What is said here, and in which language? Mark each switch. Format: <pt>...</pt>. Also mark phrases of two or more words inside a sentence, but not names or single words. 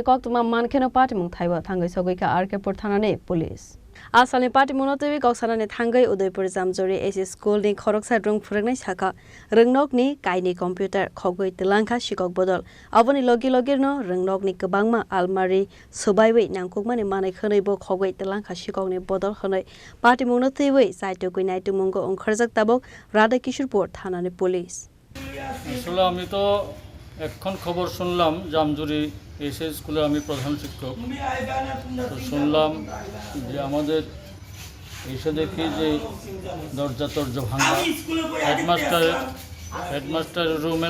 <trp>Koktuma Mankeno Partimung Thaiwa Tangai Sogoika Arkepur Thanane Police Asani Partimunotevi Goksanane Tangai Udaipur Zamzore SS School ni Khorok Sadrung Phurangnai Saka Rengnok ni Kaini Computer Khogoi Telangka Shikok Bodol Aboni Logi Logirno Rengnok ni Kebangma Almari Subaiwi Nangkukmani Manai Khonaibo Khogoi Telangka Shikok ni Bodol Khonai Partimunotevi Saito Kuinaitu Mungo Kharzak Tabok Radha Kishurpur Thanane Police</trp> <bn>আসলে আমি তো এখন খবর শুনলাম জামজুরি এসএস স্কুলে আমি প্রধান শিক্ষক তো শুনলাম যে আমাদের এসে দেখি যে দরজা ভাঙা</bn> <en>headmaster room</en>